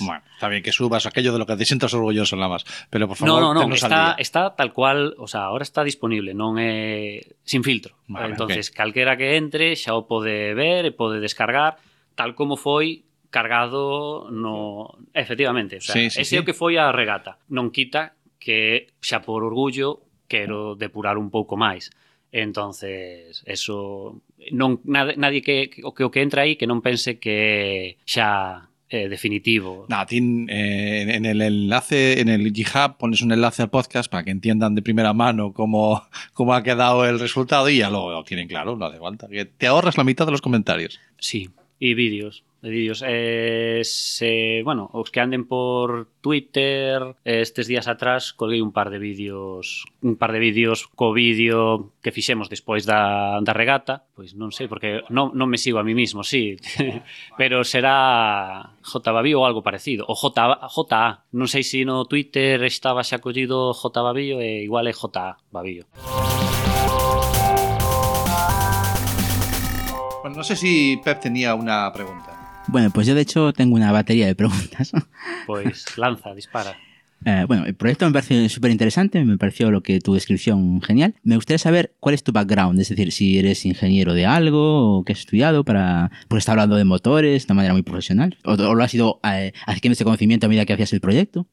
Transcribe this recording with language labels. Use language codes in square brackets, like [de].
[es] bueno, está bien que subas aquello de lo que te sientas orgulloso nada más, pero por favor, está tal cual, o sea, ahora está disponible, [gl] non é [es] sin filtro. Vale, entonces, okay. [gl] Calquera que entre xa o pode ver e pode descargar tal como foi cargado no... Efectivamente, [es] o sea, [gl] ese é o que foi a regata. Non quita que xa por orgullo quero depurar un pouco máis. Entonces, eso... Non, nadie que entra aí que non pense que xa... definitivo. [es] Nada, en el enlace, en el GitHub, pones un enlace al podcast para que entiendan de primera mano cómo ha quedado el resultado y ya lo tienen claro, no hace falta. Te ahorras la mitad de los comentarios. [gl] Sí, y vídeos. Os que anden por Twitter, estes días atrás colguei un par de vídeos co vídeo que fixemos despois da regata, pois non sei porque non me sigo [es] a mí mismo, [gl] sí, pero será JBavío ou algo parecido, o JA, non sei se no Twitter estaba xa acollido JBavío e igual é JBavío. Bueno, non sei se Pep tenía unha pregunta. [es] Bueno, pues yo de hecho tengo una batería de preguntas. Pues lanza, dispara. El proyecto me pareció súper interesante, me pareció lo que tu descripción genial. Me gustaría saber cuál es tu background, es decir, si eres ingeniero de algo o qué has estudiado para... Porque está hablando de motores de una manera muy profesional. ¿O lo has ido adquiriendo ese conocimiento a medida que hacías el proyecto?